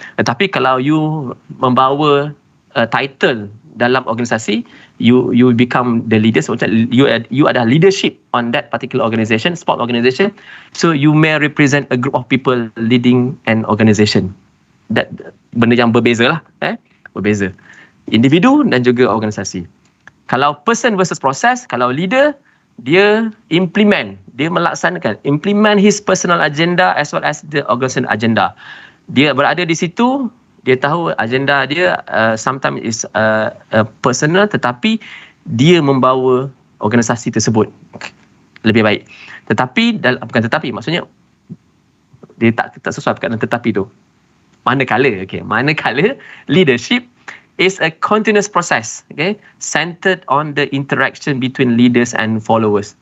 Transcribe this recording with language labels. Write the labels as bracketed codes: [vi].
[ms] Tetapi kalau [en] you [ms] membawa [en] title [ms] dalam organisasi, [en] you become the leaders. You [ms] ada [en] leadership on that particular organisation, sport organisation. So you may represent a group of people leading an organisation. [ms] That benda yang berbeza lah, berbeza. Individu dan juga organisasi. [en] Kalau person versus process, kalau leader, [ms] dia melaksanakan, [en] implement his personal agenda as well as the organization agenda. [ms] Dia berada di situ, dia tahu agenda dia [en] sometimes is personal, [ms] tetapi dia membawa organisasi tersebut lebih baik. Bukan tetapi, maksudnya dia tak sesuai dengan tetapi tu. Manakala [en] leadership is a continuous process, okay, centered on the interaction between leaders and followers.